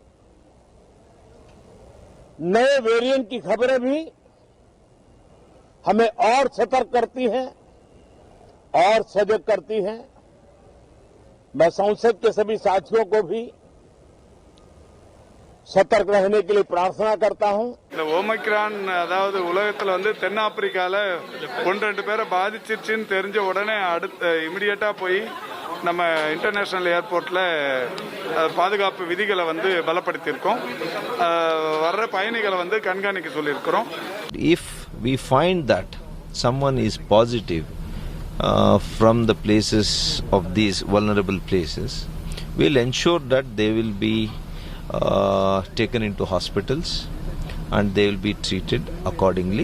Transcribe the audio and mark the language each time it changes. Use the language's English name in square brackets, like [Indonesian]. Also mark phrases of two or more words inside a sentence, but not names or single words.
[Hindi] नए वेरिएंट की खबरें भी हमें और सतर्क करती हैं और सजग करती हैं। मैं संसद के सभी साथियों को भी சத்தர்க் रहने के लिए प्रार्थना करता हूं. [Tamil] இந்த ஓமிக்ரான் அதாவது உலகத்துல தென்னாப்பிரிக்கால 1-2 பேரை பாதிச்சிருச்சுன்னு தெரிஞ்ச உடனே அடுத்து இமிடியேட்டா போய் நம்ம [English] international airportல [Tamil] பாதுகாப்பு விதிகளை பலப்படுத்தி இருக்கோம். வர்ற பயணிகளை கண்காணிக்க சொல்லி இருக்கோம். [English] If we find that someone is positive from the places of these vulnerable places, we'll ensure that they will be taken into hospitals and they will be treated accordingly.